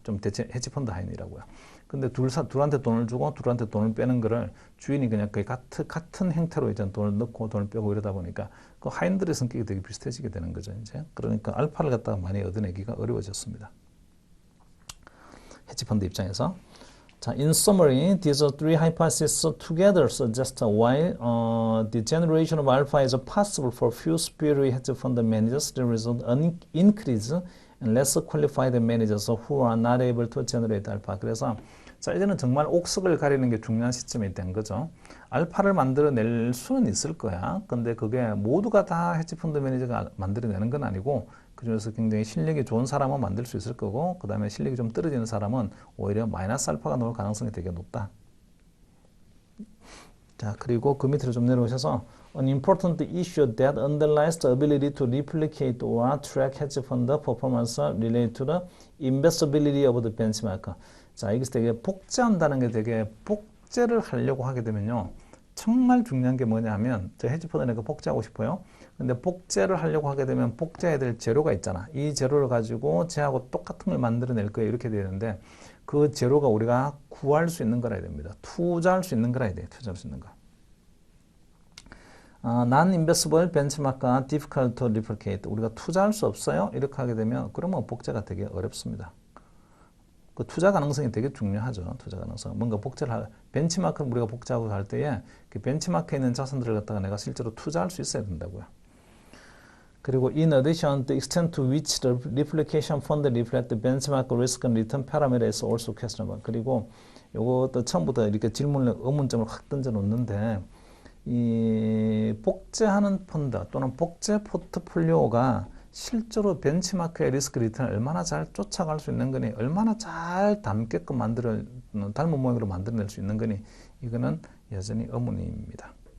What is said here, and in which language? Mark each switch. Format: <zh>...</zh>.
<ko>좀 대체 헤지펀드 하인이라고요. 근데 둘한테 돈을 주고 둘한테 돈을 빼는 거를 주인이 그냥 거의 같은 형태로 이제 돈을 넣고 돈을 빼고 이러다 보니까 그 하인들의 성격이 되게 비슷해지게 되는 거죠, 이제. 그러니까 알파를 갖다가 많이 얻어내기가 어려워졌습니다. 헤지펀드 입장에서.</ko> <en>자, in summary, these three hypotheses together suggest why the generation of alpha is possible for few spurious hedge fund managers. The result an increase in less qualified managers who are not able to generate alpha.</en> <ko>그래서 자, 이제는 정말 옥석을 가리는 게 중요한 시점이 된 거죠. 알파를 만들어낼 수는 있을 거야. 근데 그게 모두가 다 헤지펀드 매니저가 만들어내는 건 아니고 그중에서 굉장히 실력이 좋은 사람은 만들 수 있을 거고 그 다음에 실력이 좀 떨어지는 사람은 오히려 마이너스 알파가 나올 가능성이 되게 높다. 자, 그리고 그 밑으로 좀 내려오셔서</ko> <en>An important issue that underlies the ability to replicate or track hedge fund performance related to the investability of the benchmark.</en> <ko>자, 여기서 되게 복제한다는 게 되게 복제를 하려고 하게 되면요. 정말 중요한 게 뭐냐면 저 헤지펀드 내가 복제하고 싶어요. 근데 복제를 하려고 하게 되면 복제해야 될 재료가 있잖아. 이 재료를 가지고 쟤하고 똑같은 걸 만들어낼 거예요. 이렇게 되는데 그 재료가 우리가 구할 수 있는 거라 해야 됩니다. 투자할 수 있는 거라 해야 돼요. 투자할 수 있는 거.</ko> <en>Non-investable benchmark are difficult to replicate.</en> <ko>우리가 투자할 수 없어요. 이렇게 하게 되면 그러면 복제가 되게 어렵습니다. 그 투자 가능성이 되게 중요하죠. 투자 가능성. 뭔가 복제를 벤치마크를 우리가 복제하고 할 때에 그 벤치마크에 있는 자산들을 갖다가 내가 실제로 투자할 수 있어야 된다고요.</ko> <en>그리고 in addition, the extent to which the replication fund reflect the benchmark risk and return parameter is also questionable.</en> <ko>그리고 요것도 처음부터 이렇게 질문을 의문점을 확 던져 놓는데 이 복제하는 펀드 또는 복제 포트폴리오가 실제로 벤치마크의 리스크 리턴을 얼마나 잘 쫓아갈 수 있는 거니 얼마나 잘 닮게끔 닮은 모양으로 만들어낼 수 있는 거니 이거는 여전히 의문입니다.</ko>